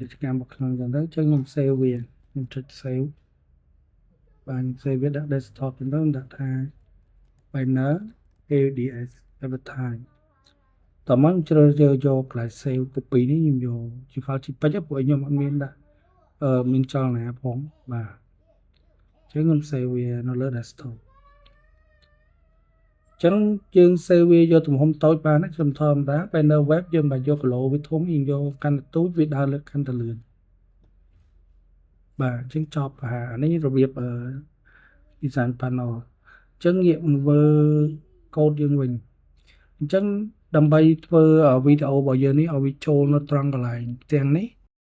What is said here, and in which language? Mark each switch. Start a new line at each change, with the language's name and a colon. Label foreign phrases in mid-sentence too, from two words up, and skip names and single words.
Khmer: ជ្ជកម្មរបស់ខ្ញុំអញ្ចឹងទៅអញ្ចឹងខ្ញុំ save វាខ្ញុំចុច save បាទខ្ញុំ save វាដាក់ desktop អញ្ចឹងដាក់ថា
English: banner ads advertise
Khmer: តោះមកជ្រើសរើសយកកន្លែង
English: save copy
Khmer: នេះខ្ញុំយកជា
English: file JPEG
Khmer: ព្រោះខ្ញុំអត់មានដាក់មានចលនាផងបាទអញ្ចឹងខ្ញុំ save វានៅលើ desktop អញ្ចឹងយើង save វាយកទំហំតូចបានខ្ញុំធម្មតា
English: banner web
Khmer: យើងមិនយកគីឡូវាធំយើងយកកាន់តែទូចវាដើរលើកាន់តែលឿនបាទអញ្ចឹងចប់អានេះរបៀប
English: design panel
Khmer: អញ្ចឹងងាកមកមើល code យើងវិញអញ្ចឹងដើម្បីធ្វើវីដេអូរបស់យើងនេះឲ្យវាចូលនៅត្រង់កន្លែងទាំងនេះ